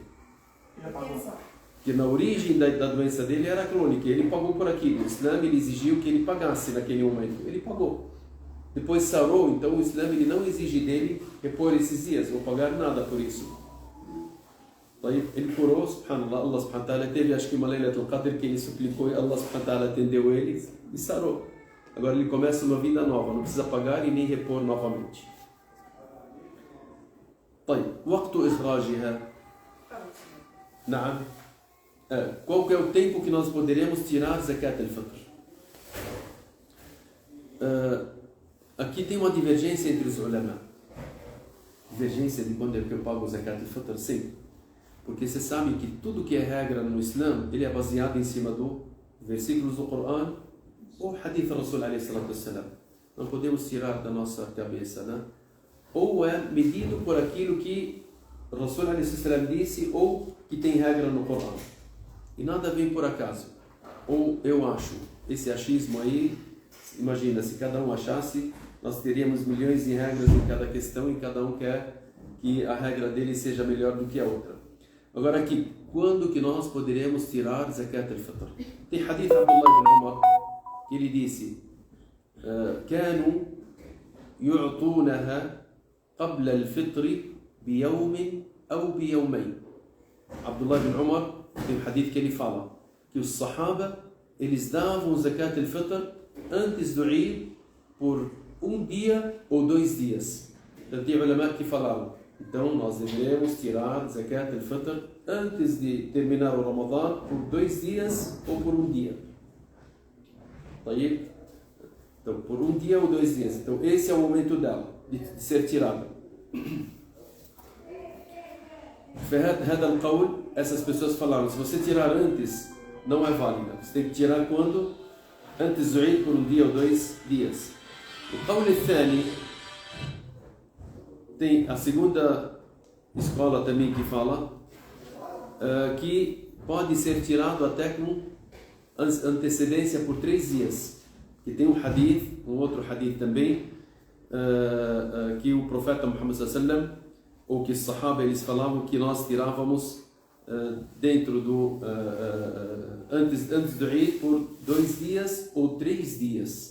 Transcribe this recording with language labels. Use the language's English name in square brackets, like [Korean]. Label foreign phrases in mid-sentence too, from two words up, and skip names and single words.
[Portuguese] Já pagou. Porque na origem da doença dele era crônica, ele pagou por aquilo. O Islã ele exigiu que ele pagasse naquele momento, ele pagou. Depois sarou, então o Islã ele não exige dele repor esses dias, vou pagar nada por isso. Ele curou, subhanallah, [Arabic] الله سبحانه وتعالى [Portuguese] teve, acho que uma Laylatul Qadr que ele suplicou e [Arabic] الله سبحانه وتعالى [Portuguese] atendeu ele e sarou. Agora ele começa uma vida nova, não precisa pagar e nem repor novamente. [Arabic] طيب وقت إخراجها نعم [Portuguese] qual que é o tempo que nós poderemos tirar [Arabic] زكاة الفطر? [Portuguese] Aqui tem uma divergência entre os ulama. Divergência de quando é que eu pago [Arabic] زكاة الفطر? [Portuguese] Sim. Porque você sabe que tudo que é regra no Islã, ele é baseado em cima do versículos do Corão ou hadith do Rasul [Arabic] عليه الصلاة والسلام. [Portuguese] Não podemos tirar da nossa cabeça, né? Ou é medido por aquilo que o Rasul [Arabic] عليه الصلاة والسلام [Portuguese] disse ou que tem regra no Corão. E nada vem por acaso. Ou eu acho, esse achismo aí, imagina, se cada um achasse, nós teríamos milhões de regras em cada questão e cada um quer que a regra dele seja melhor do que a outra. Agora aqui, quando que nós poderemos tirar [Arabic] زكاة الفطر? [Portuguese] Tem hadith Abdullah ibn Umar que ele disse: [Arabic] كانوا يعطونها قبل الفطر بيوم أو بيومين. [Portuguese] Abdullah ibn Umar tem um hadith que ele fala que os sahaba eles davam [Arabic] زكاة الفطر [Portuguese] antes do Eid por um dia ou 2 dias. Então tem ulama que falaram: então nós devemos tirar [Arabic] زكاة الفطر [Portuguese] antes de terminar o Ramadã por 2 dias ou por um dia. Então por um dia ou 2 dias. Então esse é o momento dela de ser tirada. Essas pessoas falaram: se você tirar antes, não é válida. Você tem que tirar quando? Antes do Eid por um dia ou 2 dias. O [Arabic] القول الثاني, [Portuguese] tem a segunda escola também que fala que pode ser tirado até com antecedência por 3 dias. Que tem um hadith, um outro hadith também, que o profeta Muhammad [Arabic] صلى الله عليه وسلم, [Portuguese] ou que os sahaba eles falavam que nós tirávamos dentro do antes do Eid por 2 dias ou 3 dias.